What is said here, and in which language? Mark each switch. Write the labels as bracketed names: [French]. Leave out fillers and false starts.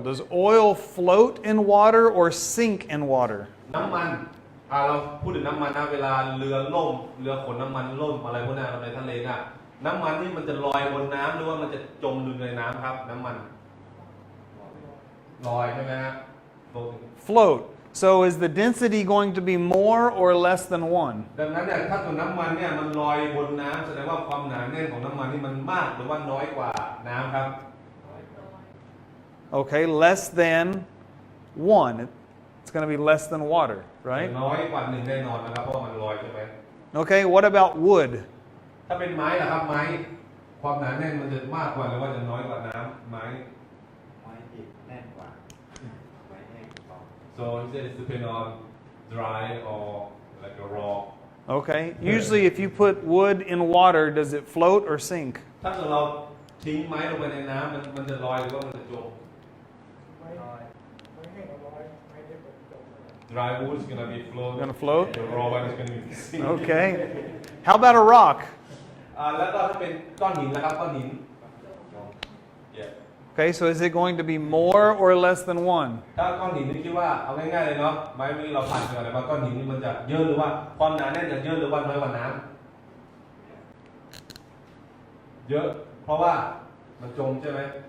[English] Does oil float in water or sink in water? [Thai] น้ำมันเราพูดถึงน้ำมันนะเวลาเรือล่มเรือขนน้ำมันล่มอะไรพวกนั้นในทะเลน่ะน้ำมันนี่มันจะลอยบนน้ำหรือว่ามันจะจมอยู่ในน้ำครับน้ำมันลอยใช่ไหมฮะ [English] Float. So is the density going to be more or less than 1? [Thai] ดังนั้นเนี่ยถ้าตัวน้ำมันเนี่ยมันลอยบนน้ำแสดงว่าความหนาแน่นของน้ำมันนี่มันมากหรือว่าน้อยกว่าน้ำครับ [English] Okay, less than 1. It's going to be less than water, right? [Thai] น้อยกว่า1แน่นอนนะครับเพราะว่ามันลอยใช่ไหม [English] Okay, what about wood? [Thai] ถ้าเป็นไม้ล่ะครับไม้ความหนาแน่นมันจะมากกว่าหรือว่าจะน้อยกว่าน้ำไม้ [English] So he said it's depend on dry or like a raw. Okay, usually if you put wood in water, does it float or sink? [Thai] ถ้าเกิดเราทิ้งไม้ลงไปในน้ำมันจะลอยหรือว่ามันจะจม [English] Dry wood is gonna be float. Gonna float? The raw one is gonna be sink. Okay. How about a rock? [Thai] แล้วก็ถ้าเป็นก้อนหินนะครับก้อนหิน Yeah. [English] Okay, so is it going to be more or less than 1? [Thai] ถ้าก้อนหินนี่คิดว่าเอาง่ายๆเลยเนาะไม้เมื่อกี้เราผ่านไปก่อนเลยว่าก้อนหินนี่มันจะเยอะหรือว่าความหนาแน่นจะเยอะหรือว่าน้อยกว่าน้ำเยอะเพราะว่ามันจมใช่ไหม